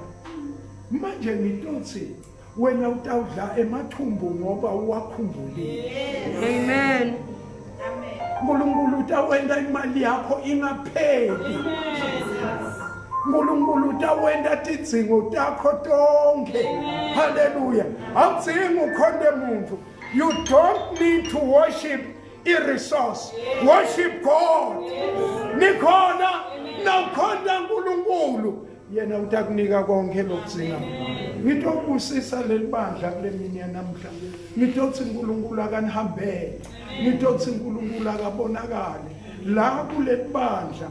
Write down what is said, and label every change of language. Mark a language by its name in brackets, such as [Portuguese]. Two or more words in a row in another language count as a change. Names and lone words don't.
[Swati] Manje ngitothi wena utawudla emathumbu ngoba uwakhumbulile. Amen. uNkulunkulu utawenda imali yakho ingapheli. uNkulunkulu utawenda tidzingo takho tonke. Hallelujah. Awudzingi ukhonde muntu. [English] You don't need to worship a resource. Worship God. [Swati] Nikhona nawukhonda uNkulunkulu yena utakunika konke lokudzinga. Ngitobusisa lelibandla kulemini yanamhla. Ngitothi uNkulunkulu akanihambele. Ngitothi uNkulunkulu akabonakale la kulelibandla.